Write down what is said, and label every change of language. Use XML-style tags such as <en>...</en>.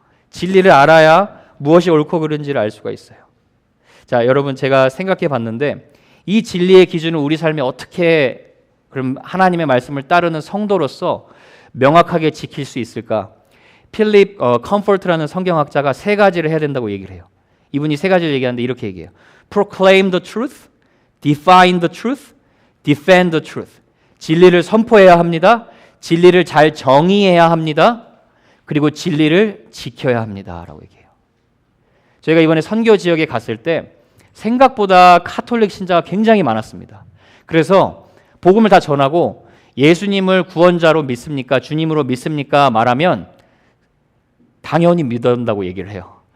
<ko>진리를 알아야 무엇이 옳고 그른지를 알 수가 있어요. 자, 여러분, 제가 생각해 봤는데 이 진리의 기준을 우리 삶에 어떻게 그럼 하나님의 말씀을 따르는 성도로서 명확하게 지킬 수 있을까? 필립 컴포트라는 성경학자가 세 가지를 해야 된다고 얘기를 해요. 이분이 세 가지를 얘기하는데 이렇게 얘기해요.</ko> <en>Proclaim the truth, define the truth, defend the truth.</en> <ko>진리를 선포해야 합니다. 진리를 잘 정의해야 합니다. 그리고 진리를 지켜야 합니다라고 얘기해요. 저희가 이번에 선교 지역에 갔을 때 생각보다 카톨릭 신자가 굉장히 많았습니다. 그래서 복음을 다 전하고 예수님을 구원자로 믿습니까? 주님으로 믿습니까? 말하면 당연히 믿는다고 얘기를 해요.</ko>